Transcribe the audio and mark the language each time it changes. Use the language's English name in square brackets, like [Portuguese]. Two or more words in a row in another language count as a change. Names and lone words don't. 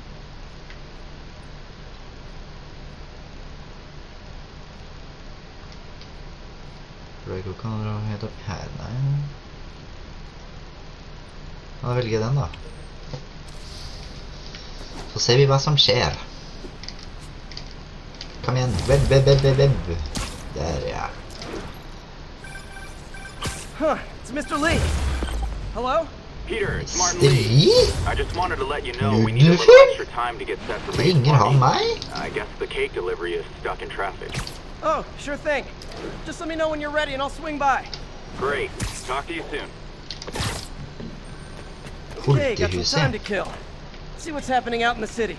[Norwegian] Hvor kan dra helt opp her? Nei. Da velger jeg den da. Så ser vi hva som skjer. Kom igjen, web. Der, ja. [English] Huh, it's Mr. Lee. Hello? Peter, it's Martin Mr. Lee. Lee? I just wanted to let you know we need a little [Norwegian] Nudefilm? [English] extra time to get set for May's [Norwegian] Ringer han [English] party. [Norwegian] meg? [English] I guess the cake delivery is stuck in traffic. Oh, sure thing. Just let me know when you're ready and I'll swing by. Great. Talk to you soon. Okay, got some time to [Norwegian] Hultehuset. [English] kill. See what's happening out in the city.